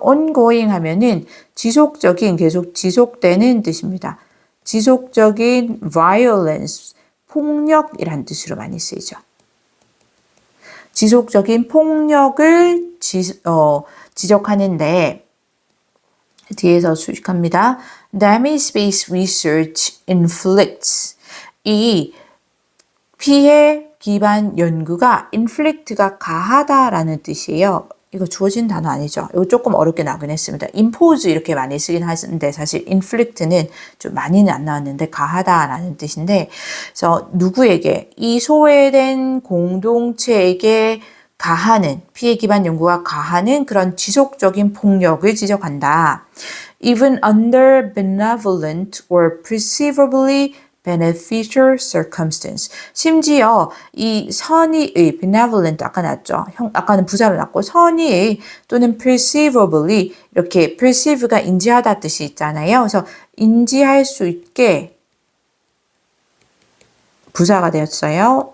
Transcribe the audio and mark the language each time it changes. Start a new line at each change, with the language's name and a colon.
Korean: ongoing 하면은 지속적인, 계속 지속되는 뜻입니다. 지속적인 violence, 폭력이란 뜻으로 많이 쓰이죠. 지속적인 폭력을 지적하는데 뒤에서 수식합니다.
English: Damage-based research inflicts.
Korean: 이 피해 기반 연구가 inflict가 가하다라는 뜻이에요. 이거 주어진 단어 아니죠? 이거 조금 어렵게 나오긴 했습니다. impose 이렇게 많이 쓰긴 하는데 사실 inflict는 좀 많이는 안 나왔는데 가하다라는 뜻인데 그래서 누구에게 이 소외된 공동체에게 가하는 피해 기반 연구가 가하는 그런 지속적인 폭력을 지적한다.
English: Even under benevolent or perceivably beneficial circumstance.
Korean: 심지어 이 선의의 benevolent 아까 났죠. 아까는 부사로 났고 선의의 또는 perceivably 이렇게 perceive가 인지하다 뜻이 있잖아요. 그래서 인지할 수 있게 부사가 되었어요.